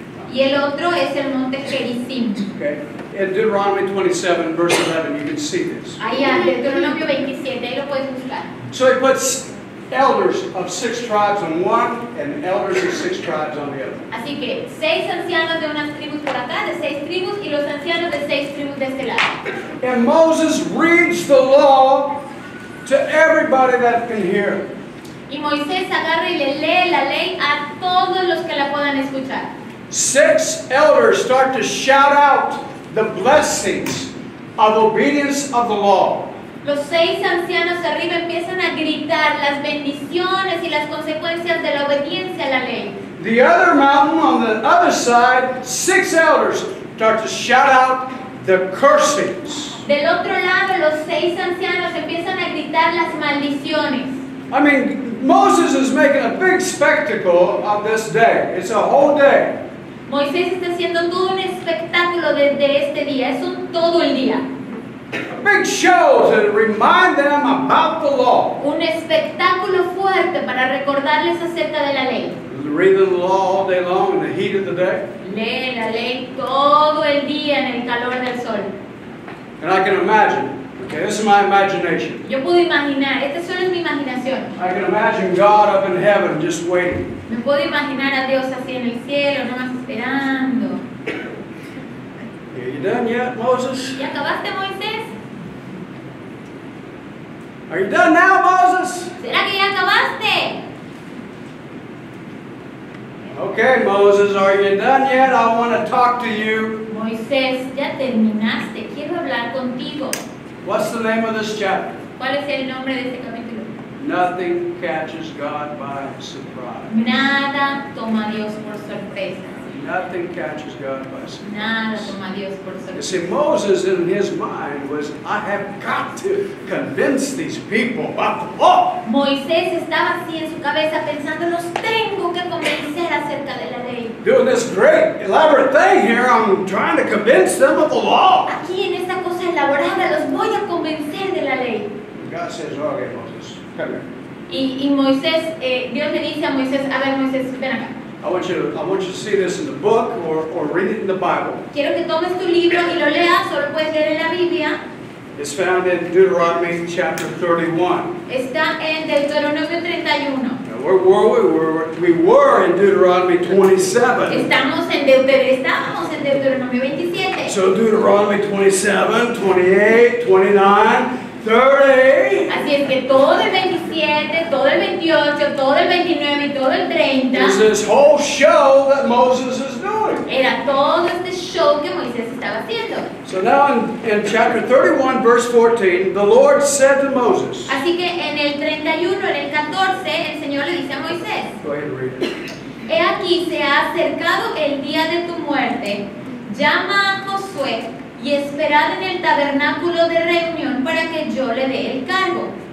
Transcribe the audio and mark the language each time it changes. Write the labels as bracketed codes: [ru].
[es] Y el otro es el Monte Gerizim. [en] Okay. In Deuteronomy 27, verse 11, you can see this. [es] Allá, Deuteronomio 27, ahí lo puedes buscar. [en] So he puts elders of 6 tribes on one and elders of 6 tribes on the other. [es] Así que 6 ancianos de unas tribus por acá, de 6 tribus, y los ancianos de 6 tribus de este lado. [en] And Moses reads the law to everybody that can hear. [es] Y Moisés agarra y le lee la ley a todos los que la puedan escuchar. [en] 6 elders start to shout out the blessings of obedience of the law. [es] Los 6 ancianos arriba empiezan a gritar las bendiciones y las consecuencias de la obediencia a la ley. [en] The other mountain on the other side, 6 elders start to shout out the cursings. [es] Del otro lado, los 6 ancianos empiezan a gritar las maldiciones. [en] I mean, Moses is making a big spectacle of this day. It's a whole day. [es] Moisés está haciendo todo un espectáculo de este día, es todo el día. [en] A big show to remind them about the law. [es] Un espectáculo fuerte para recordarles acerca de la ley. [en] Reading the law all day long in the heat of the day. [es] Lee la ley todo el día en el calor del sol. [en] And I can imagine, okay, this is my imagination. [es] Yo puedo imaginar, esta solo es mi imaginación. [en] I can imagine God up in heaven just waiting. [es] Me puedo imaginar a Dios así en el cielo, nomás esperando. [en] Are you done yet, Moses? [es] ¿Ya acabaste, Moisés? [en] Are you done now, Moses? [es] ¿Será que ya acabaste? [en] Okay, Moses, are you done yet? I want to talk to you. [es] Moisés, ya terminaste, quiero hablar contigo. [en] What's the name of this chapter? [es] ¿Cuál es el nombre de este capítulo? [en] Nothing catches God by surprise. [es] Nada toma a Dios por sorpresa. [en] Nothing catches God by surprise. [es] Nada toma a Dios por [en] You [es] sorpresa. [en] see, Moses in his mind was, I have got to convince these people about the law. [es] Moisés estaba así en su cabeza pensando, los tengo que convencer acerca de la ley. [en] Doing this great, elaborate thing here, I'm trying to convince them of the law. [es] Aquí en esta cosa elaborada los voy a convencer de la ley. [en] God says, okay, Moses, come here. [es] Y Moisés, Dios le dice a Moisés, a ver Moisés, ven acá. [en] I want you to see this in the book or read it in the Bible. [es] Quiero que tomes tu libro y lo leas, solo puedes leer en la Biblia. [en] It's found in Deuteronomy chapter 31. [es] Está en Deuteronomio 31. [en] Now, we were in Deuteronomy 27. [es] Estábamos en Deuteronomio 27. [en] So Deuteronomy 27, 28, 29, 30. [es] Así es que todo el 27, todo el 28, todo el 29 y todo el 30 [en] Is this whole show that Moses is doing. [es] era todo este show que Moisés estaba haciendo. [en] So now in chapter 31, verse 14, the Lord said to Moses. [es] Así que en el 31, en el 14, el Señor le dice a Moisés: [en] Go ahead and read it. [es] He aquí se ha acercado el día de tu muerte. Llama a Josué, y esperad en el tabernáculo de reunión para que yo le dé el cargo.